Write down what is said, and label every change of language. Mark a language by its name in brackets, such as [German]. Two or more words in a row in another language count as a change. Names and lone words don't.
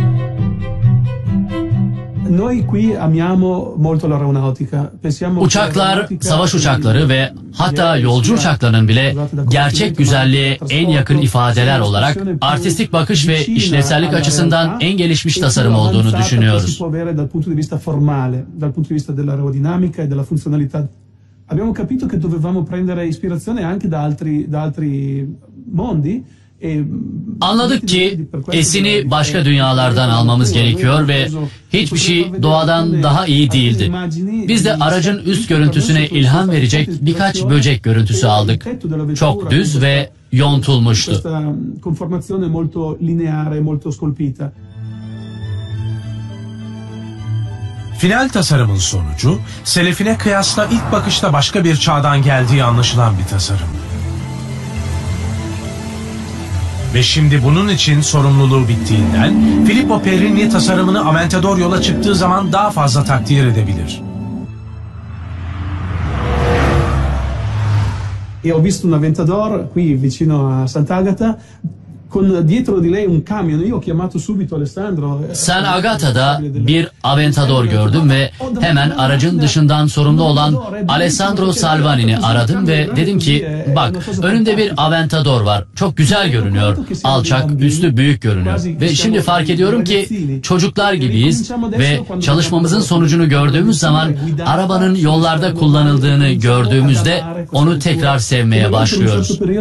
[Turkish] Uçaklar, savaş uçakları ve hatta yolcu uçaklarının bile gerçek güzelliğe en yakın ifadeler olarak artistik bakış ve işlevsellik açısından en gelişmiş tasarım olduğunu düşünüyoruz. [Italian] Abbiamo capito che dovevamo prendere ispirazione anche da altri mondi. [Turkish] Anladık ki esini başka dünyalardan almamız gerekiyor ve hiçbir şey doğadan daha iyi değildi. Biz de aracın üst görüntüsüne ilham verecek birkaç böcek görüntüsü aldık. Çok düz ve yontulmuştu. Final tasarımın sonucu, selefine kıyasla ilk bakışta başka bir çağdan geldiği anlaşılan bir tasarım. Ve şimdi bunun için sorumluluğu bittiğinden Filippo Perini tasarımını Aventador yola çıktığı zaman daha fazla takdir edebilir. [Italian] Ho visto un Aventador qui vicino a Sant'Agata con dietro di lei un camion. Io ho chiamato subito Alessandro. [Turkish] San Agata'da bir Aventador gördüm ve hemen aracın dışından sorumlu olan Alessandro Salvani'ni aradım ve dedim ki bak önünde bir Aventador var. Çok güzel görünüyor. Alçak, üstü büyük görünüyor. Ve şimdi fark ediyorum ki çocuklar gibiyiz ve çalışmamızın sonucunu gördüğümüz zaman arabanın yollarda kullanıldığını gördüğümüzde onu tekrar sevmeye başlıyoruz.